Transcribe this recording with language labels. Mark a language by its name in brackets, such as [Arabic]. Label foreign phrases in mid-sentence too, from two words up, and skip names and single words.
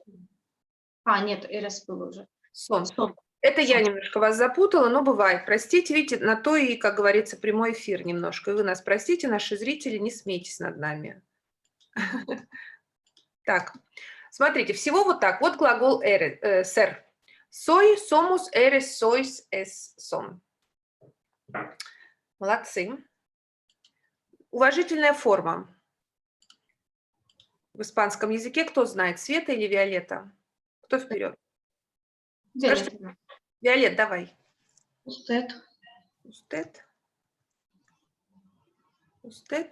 [Russian] Нет, эрес был уже. Сон. Сон. Это я Сон. немножко вас запутала, но бывает. Простите, видите, на то и, как говорится, прямой эфир немножко. И вы нас простите, наши зрители, не смейтесь над нами. Так, смотрите, всего вот так. Вот глагол ser. [Spanish] Soy, somos, eres, sois, es, son. [Russian] Молодцы. Уважительная форма. В испанском языке кто знает, Света или Виолетта? Кто вперед? Скажите, Виолетта. Виолет, давай. [Spanish] Usted. Usted. Usted.